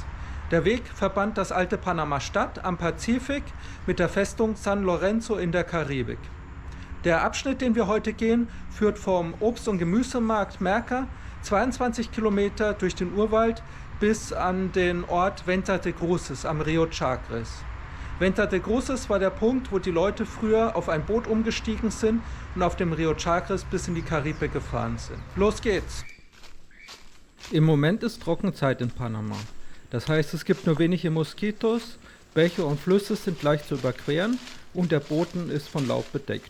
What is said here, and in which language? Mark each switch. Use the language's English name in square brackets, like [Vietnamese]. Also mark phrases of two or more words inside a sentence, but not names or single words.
[German] Der Weg verband das alte Panama-Stadt am Pazifik mit der Festung San Lorenzo in der Karibik. Der Abschnitt, den wir heute gehen, führt vom Obst- und Gemüsemarkt Merca 22 Kilometer durch den Urwald bis an den Ort Venta de Cruces am Rio Chagres. Venta de Cruces war der Punkt, wo die Leute früher auf ein Boot umgestiegen sind und auf dem Rio Chagres bis in die Karibik gefahren sind. Los geht's! Im Moment ist Trockenzeit in Panama. Das heißt, es gibt nur wenige Moskitos, Bäche und Flüsse sind leicht zu überqueren und der Boden ist von Laub bedeckt.